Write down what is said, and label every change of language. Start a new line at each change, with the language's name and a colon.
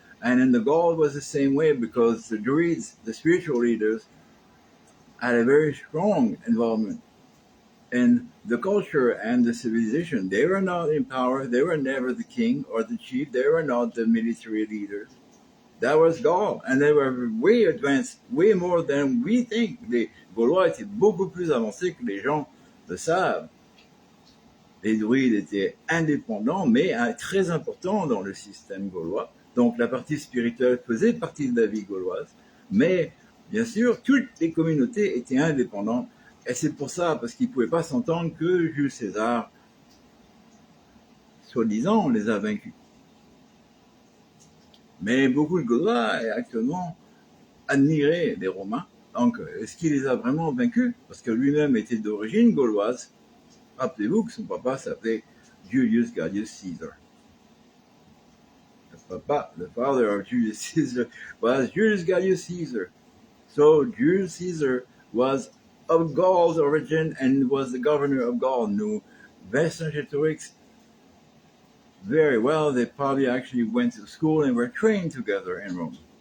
English: And in the Gaul was the same way, because the Druids, the spiritual leaders, had a very strong involvement in the culture and the civilization. They were not in power. They were never the king or the chief. They were not the military leaders. That was Gaul. And they were way advanced, way more than we think.
French: Les Gaulois étaient beaucoup plus avancés que les gens le savent. Les druides étaient indépendants, mais très importants dans le système gaulois. Donc la partie spirituelle faisait partie de la vie gauloise. Mais bien sûr, toutes les communautés étaient indépendantes. Et c'est pour ça, parce qu'ils ne pouvaient pas s'entendre, que Jules César, soi-disant, les a vaincus. Mais beaucoup de Gaulois actuellement admiraient les Romains. Donc, est-ce qu'il les a vraiment vaincus? Parce que lui-même était d'origine gauloise. Rappelez-vous que son papa s'appelait Julius Gaius Caesar. Le papa,
English: the father of Julius Caesar, was Julius Gaius Caesar. So Julius Caesar was of Gaul's origin and was the governor of Gaul. Nous, Vercingetorix, very well. They probably actually went to school and were trained together in Rome.